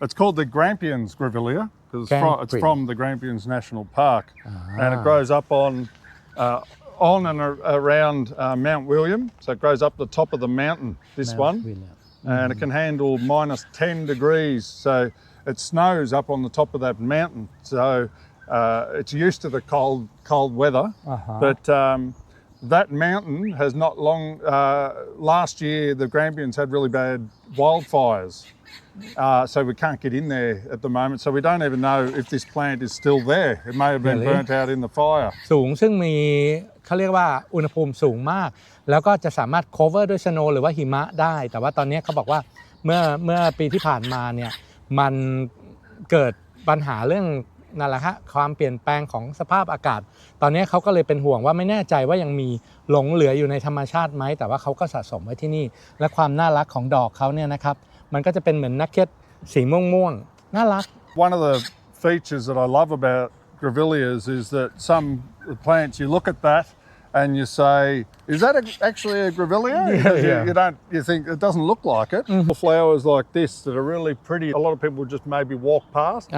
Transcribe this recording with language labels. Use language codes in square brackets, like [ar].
[en] It's called the Grampians Grevillea because it's from the Grampians National Park and it grows up on and around Mount William, so it grows up the top of the mountain, this one, and it can handle minus 10 degrees, so it snows up on the top of that mountain, so it's used to the cold weather, but that mountain has not long, last year the Grampians had really bad wildfires, so we can't get in there at the moment, so we don't even know if this plant is still there. It may have been burnt out in the fire. [th] สูงซึ่งมีเขาเรียกว่าอุณหภูมิสูงมากแล้วก็จะสามารถ cover ด้วย snow หรือว่าหิมะได้แต่ว่าตอนนี้เขาบอกว่าเมื่อปีที่ผ่านมาเนี่ยมันเกิดปัญหาเรื่องนั่นแหละครับความเปลี่ยนแปลงของสภาพอากาศตอนนี้เขาก็เลยเป็นห่วงว่าไม่แน่ใจว่ายังมีหลงเหลืออยู่ในธรรมชาติไหมแต่ว่าเขาก็สะสมไว้ที่นี่และความน่ารักของดอกเขาเนี่ยนะครับมันก็จะเป็นเหมือนนักเก็ตสีม่วงๆน่ารัก [en] One of the features that I love about Grevilleas is that some plants you look at that and you say, is that actually a Grevillea? You think it doesn't look like it. Flowers like this that are really pretty. A lot of people just maybe walk past.